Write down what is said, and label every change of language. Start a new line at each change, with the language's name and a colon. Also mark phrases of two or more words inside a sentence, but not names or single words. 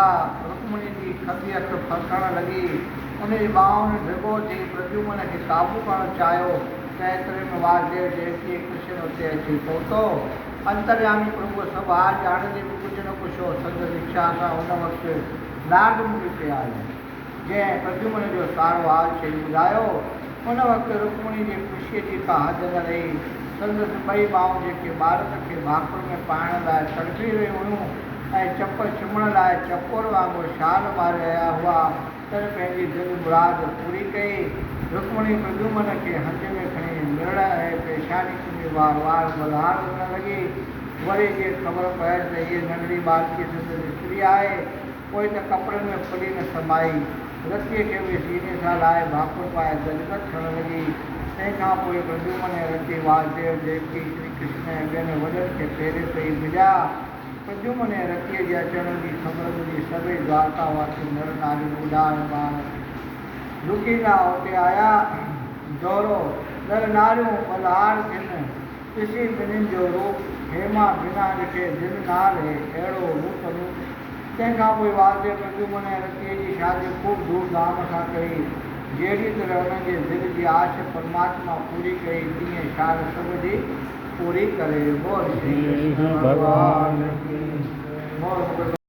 Sindhi: रुक्मणी जी खंबी अखि फसणु लॻी। उनजी ॿाहुनि ढिघो थी प्रद्युमन खे काबू करणु चाहियो त एतिरे में वासुदेव देवकी कृष्ण उते अची पहुतो। अंतर्यामी प्रभु सभु हार ॼाणंदे बि कुझु न कुझु संदसि इच्छा सां उन वक़्तु नारद मुनि ते आयो। जंहिं प्रद्युम्न जो सारो हाल चई ॿुधायो। उन वक़्तु रुक्मणी जी ख़ुशीअ जी का हद न रही। संदसि ॿई ॿाहूं जेके भारत खे भाकुर में पाइण लाइ तड़फी रहियूं हुयूं ऐं चप चुमण लाइ चकोर वांगुरु छाल मारे रहिया हुआ, तन पंहिंजी दिलि मुराद पूरी कई। रुक्मणी प्रद्युम्न खे हंज में खणी मिलण ऐं पेशानी चुमी वार वार बलहार वञण लॻी। वरी जे ख़बर पए त हीअ नंढड़ी बालकी संदसि स्त्री आहे, पोइ त कपिड़नि में फुली न समाई। रतीअ खे बि सीने सां लाहे भाकुर पाए गदगद थियण लॻी। तंहिंखां पोइ प्रद्युम्न ऐं रती वासुदेव देवकी श्री कृष्ण ऐं ॿियनि वॾनि खे पेरे पई मिलिया। प्रद्युम्न ऐं रतीअ जे अचण जी ख़बर ॿुधी सभई द्वारकावासी नर नारी ॿुढा ऐं ॿार डुकींदा उते आया। दौरो नर नारियूं बलहार थियनि ॾिसी ॿिन्हिनि जो रूप हेमा बिना ॾिठे दिलि न हले अहिड़ो रूप रूप। तंहिंखां पोइ वासुदेव प्रद्युम्न ऐं रतीअ जी शादी ख़ूब धूमधाम सां कई। जहिड़ी तरह हुननि जे दिलि जी आश परमात्मा पूरी कई, तीअं शान सभ जी पूरी करे।
Hindi: बोल श्री कृष्ण भॻवान की। बोल